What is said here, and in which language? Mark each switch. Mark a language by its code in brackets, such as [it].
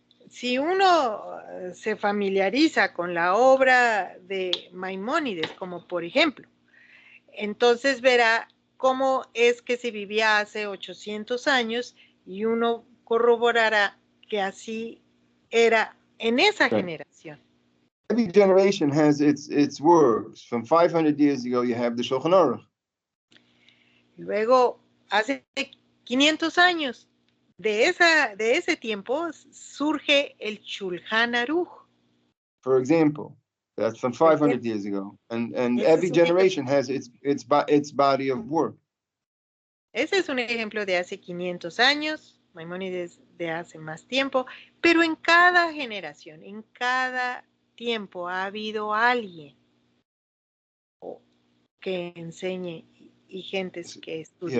[es] Si uno se familiariza con la obra de Maimónides, como por ejemplo, entonces verá cómo es que se vivía hace 800 años y uno corroborará que así era en esa generación. [en] Every generation has its works. From 500 years ago, you have the Shulchan Aruch. [es] Luego, hace 500 años, de ese tiempo surge el Shulchan Aruch. [en] For example, that's from 500 years ago, and every generation has its body of work. [es] Ese es un ejemplo de hace 500 años, Maimónides de hace más tiempo, pero en cada generación, en cada tiempo ha habido alguien que enseñe y gentes que estudien.